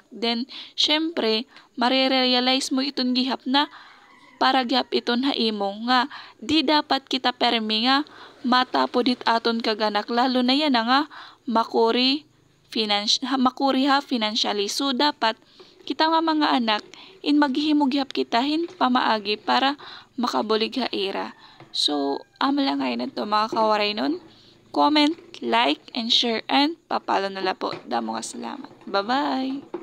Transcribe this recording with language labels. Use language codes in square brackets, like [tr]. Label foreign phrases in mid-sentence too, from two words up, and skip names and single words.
[war] Then syempre marerealize mo iton gihap na para gyap iton haimong nga di dapat kita permi nga matapodit aton kaganak lalo na yan nga makuri ha financially. So dapat kita nga mga anak in maghihimo gyap kita hin pamaagi para makabulig ha ira. So amo lang ngayon to mga kawaray nun. [en] Comment, like, and share, [war] and papalo na la po. Damo nga salamat. Bye-bye!